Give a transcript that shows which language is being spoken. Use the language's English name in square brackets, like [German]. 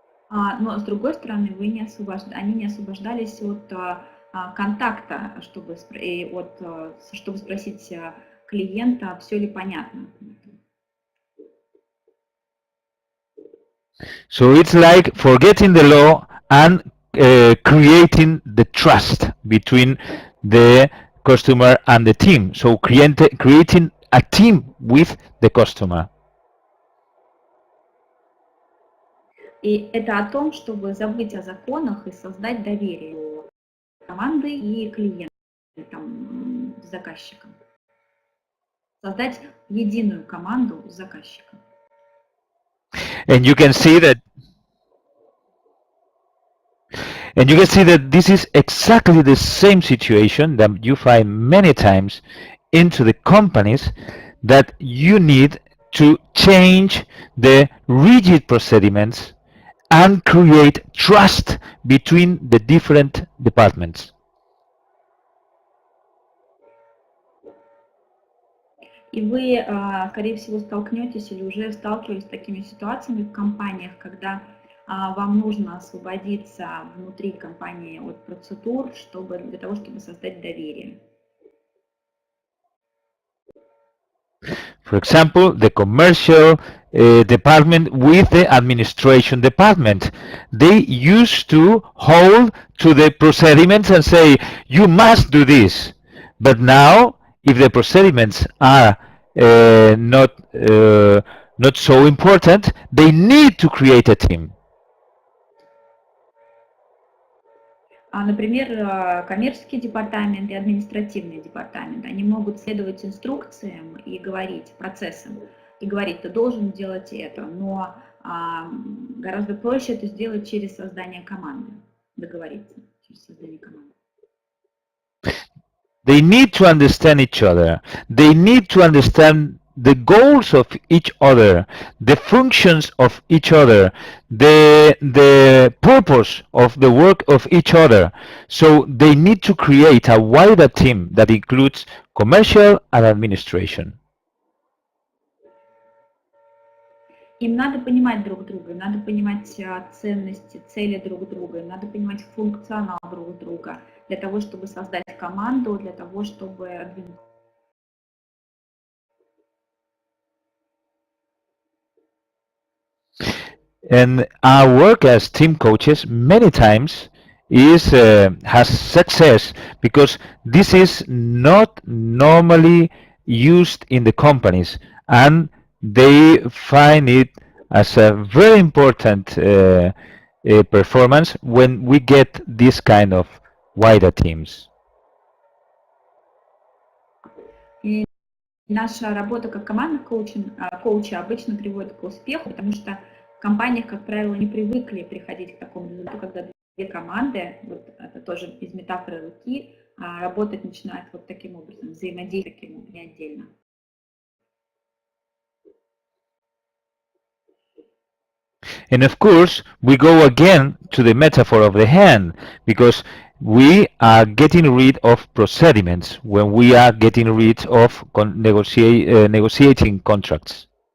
[Russian] Но с другой стороны, они не освобождались от контакта, чтобы спросить клиента, все ли понятно. [English] So it's like forgetting the law and creating the trust between the customer and the team. So creating a team with the customer. [Russian] И это о том, чтобы забыть о законах и создать доверие команды и клиентам, заказчикам. Создать единую команду с заказчиком. [English] And you can see that this is exactly the same situation that you find many times into the companies, that you need to change the rigid procedures and create trust between the different departments. [Russian] И вы, скорее всего, столкнетесь или уже сталкивались с такими ситуациями в компаниях, когда вам нужно освободиться внутри компании от процедур, для того, чтобы создать доверие. [English] For example, the commercial department with the administration department. They used to hold to the procedures and say, you must do this. But now, if the procedures are not so important, they need to create a team. [Russian] Например, коммерческий департамент и административный департамент, они могут следовать инструкциям и говорить, процессам, и говорить, ты должен делать это, но гораздо проще это сделать через создание команды, договориться через создание команды. [English] They need to understand each other. They need to understand the goals of each other, the functions of each other, the purpose of the work of each other. So they need to create a wider team that includes commercial and administration. [Russian] Им надо понимать друг друга, надо понимать ценности, цели друг друга, надо понимать функционал друг друга для того, чтобы создать команду, для того, чтобы... [English] And our work as team coaches many times has success because this is not normally used in the companies, and they find it as a very important performance when we get this kind of wider teams. [Russian] И наша работа как командных коуча обычно приводит к успеху, потому что в компаниях, как правило, не привыкли приходить к такому результату, когда две команды, вот это тоже из метафоры руки, работать начинают вот таким образом, взаимодействовать таким образом, не отдельно. [English] And of course, we go again to the metaphor of the hand, because we are getting rid of procediments when we are getting rid of negotiating contracts.